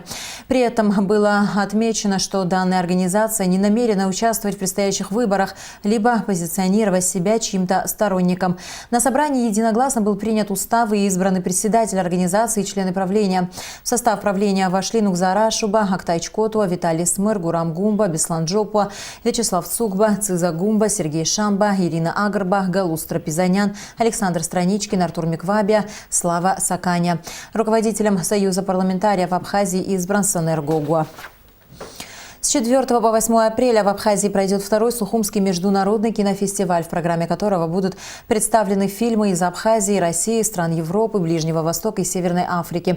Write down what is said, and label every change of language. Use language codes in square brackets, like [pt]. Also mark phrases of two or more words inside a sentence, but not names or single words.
[ru] При этом было отмечено, что данная организация не намерена участвовать в предстоящих выборах, либо позиционировать себя чьим-то сторонником. На собрании единогласно был принят устав и избраны председатель организации и члены правления. В состав правления вошли Нукзара Ашуба, Актай Чкотуа, Виталий Смыр, Гурам Гумба, Беслан Джопуа, Вячеслав Цугба, Циза Гумба, Сергей Шамба, Ирина Агарба, Галус Трапезанян, Александр Страничкин, Артур Миквабия, Слава Саканя. Руководителем Союза парламентариев Абхазии избран Санер Гогуа. С 4 по 8 апреля в Абхазии пройдет второй Сухумский международный кинофестиваль, в программе которого будут представлены фильмы из Абхазии, России, стран Европы, Ближнего Востока и Северной Африки.